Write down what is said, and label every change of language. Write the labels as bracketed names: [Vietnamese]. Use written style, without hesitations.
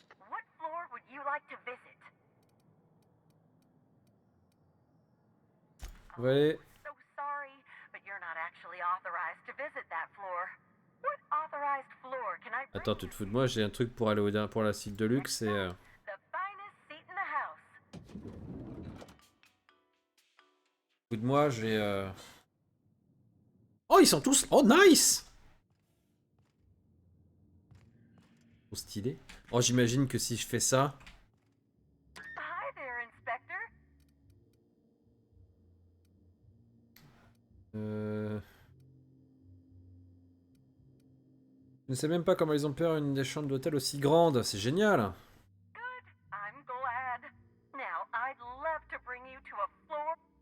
[English] What floor would you like to visit? [French] Ouais. [English] So sorry, but you're not actually authorized to visit that floor. What authorized floor can I bring? [French] Attends, tu te fous de moi? J'ai un truc pour aller pour la suite de luxe et... [English] The finest seat in the house. [French] Fous de moi, j'ai... Oh, ils sont tous... [English] Oh, nice! [French] Trop stylé. Oh, j'imagine que si je fais ça... [English] Hi there, Inspector. [French] Je ne sais même pas comment ils ont pu avoir une des chambres d'hôtel aussi grande. C'est génial. [English] I'm glad. Now, I'd love to bring you to a floor.